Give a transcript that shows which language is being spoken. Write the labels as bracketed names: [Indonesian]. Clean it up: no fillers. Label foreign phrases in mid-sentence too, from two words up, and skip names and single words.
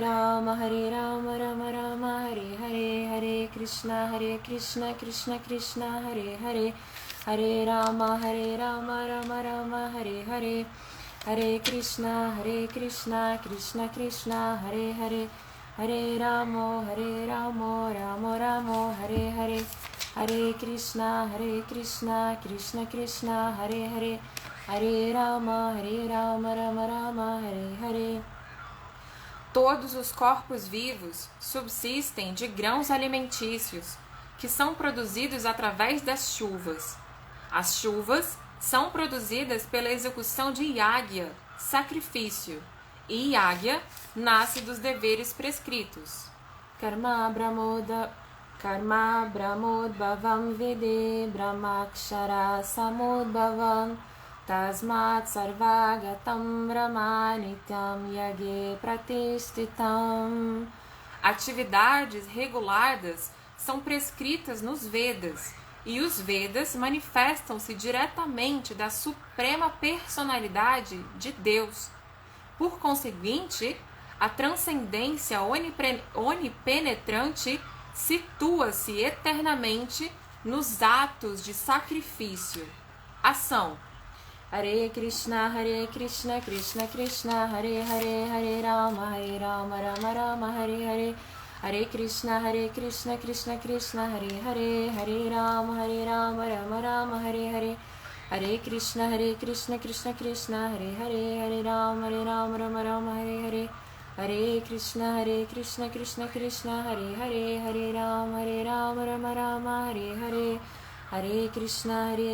[Sanskrit] Rama, Rama Rama, Hare Hare, Hare Krishna, Krishna Krishna, Hare Hare, Hare Rama, Rama Rama, Hare Hare, Hare Krishna, Krishna Krishna, Hare Hare, Hare Rama, Rama Rama, Hare Hare, Hare Krishna, Krishna Krishna, Hare Hare, Hare Rama, Rama Rama, Hare Hare. [Portuguese] Todos os corpos vivos subsistem de grãos alimentícios, que são produzidos através das chuvas. As chuvas são produzidas pela execução de yagya, sacrifício, e yagya nasce dos deveres prescritos. [Sanskrit] Karma brahmodbhavam vide brahmakshara samudbhavam tasmat sarvagatam brahma nityam yage pratishtitam. [Portuguese] Atividades reguladas são prescritas nos Vedas, e os Vedas manifestam-se diretamente da suprema personalidade de Deus. Por conseguinte, a transcendência onipenetrante situa-se eternamente nos atos de sacrifício. Ação. [Sanskrit] Hare Krishna, Krishna Krishna, Hare Hare, Hare Rama, Rama Rama, Hare Hare, Hare Krishna, Krishna Krishna, Hare Hare, Hare Rama, Rama Rama, Hare Hare, Hare Krishna, Krishna Krishna, Hare Hare, Hare Rama, Rama Rama, Hare Hare, Hare Krishna, Krishna, Hare Hare, Hare Rama, Rama Rama, Hare Hare, Hare Krishna,